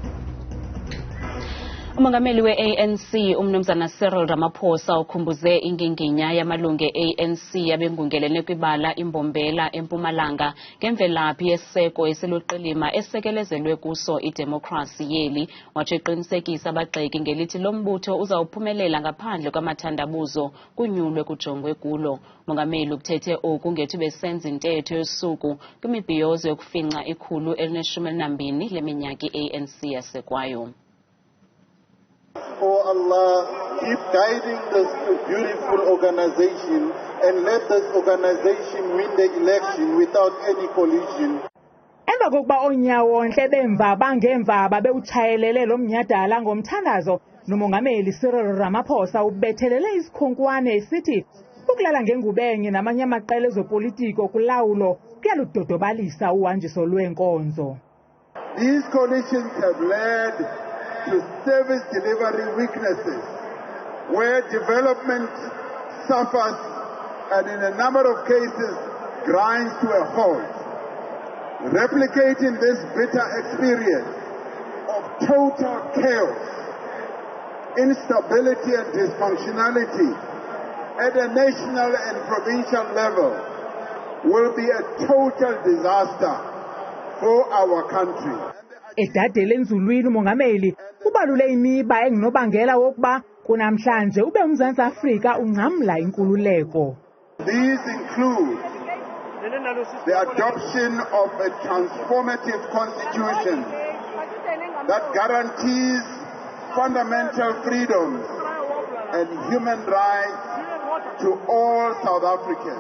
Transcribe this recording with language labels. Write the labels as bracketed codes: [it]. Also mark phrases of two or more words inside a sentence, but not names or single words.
[xh] Umongameli we-ANC umnumzana Cyril Ramaphosa ukhumbuze inginginya yamalungu e-ANC abengungelene kwibala iMbombela eMpumalanga ngemvelaphi yeseko esiluqilima esekelezelwe kuso idemokrasi yeli watsho eqinisekisa abagxeki ngelithi lo mbutho uzawuphumelela ngaphandle kwamathandabuzo kunyulwe kujongwe kulo. Umongameli ukuthethe oku ngethi besenza intetho yosuku kwimibhiyozo yokufinca 112 leminyaka i-ANC yasekwayo. [en] Oh Allah, keep guiding this beautiful organization and let this organization win the election without any collision. [xh] Emva kokuba onyawonhle bemva bangemva babewutshayelele lo mnyadala ngomthandazo nomongameli Cyril Ramaphosa ubethelele isikhonkwane esithi ukulala ngengubenye namanye amaqela ezopolitiko kulawulo kuyaludodobalisa uhanjiso lwenkonzo. [en] These coalitions have led to service delivery weaknesses, where development suffers and in a number of cases grinds to a halt. Replicating this bitter experience of total chaos, instability and dysfunctionality at a national and provincial level will be a total disaster for our country. [xh] Edadele enzulwini umongameli ubalule imiba engunobangela wokuba kunamhlanje ube uMzantsi Afrika ungcamla inkululeko. [en] These include the adoption of a transformative constitution that guarantees fundamental freedoms and human rights to all South Africans.